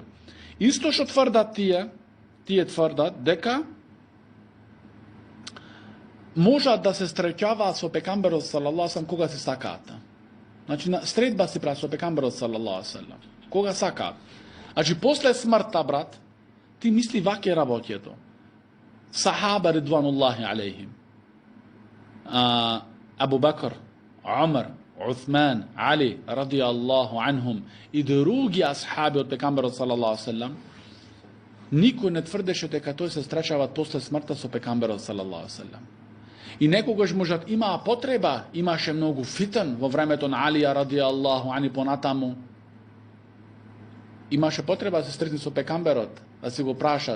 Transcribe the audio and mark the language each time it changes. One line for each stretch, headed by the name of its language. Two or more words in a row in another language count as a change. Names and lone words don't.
Macedonian: Исто што тврдат тие тврдат дека можат да се среќаваат со пекамберот
Arabic: صلى الله عليه
Macedonian: кога се сакаат. Значи средба си прави со пекамберот
Arabic: صلى الله عليه
Macedonian: кога сакаат. Значи после смртта, брат, ти мисли ваќе работето.
Arabic: الصحابة رضوان الله عليهم.
Macedonian: Абу Бакр, Умар, Уthman, Али
Arabic: رضي الله عنهم
Macedonian: и други асхаби од пекамберот
Arabic: صلى الله عليه
Macedonian: никој не тврдеше дека тој се стречава после смртта со пекамберот салаллаху алейхи. И некогаш можат имаа потреба, имаше многу фитен во времето на Алија
Arabic: رضي الله عنه
Macedonian: понатаму. Имаше потреба да се сретни со пекамберот, да си го прашат.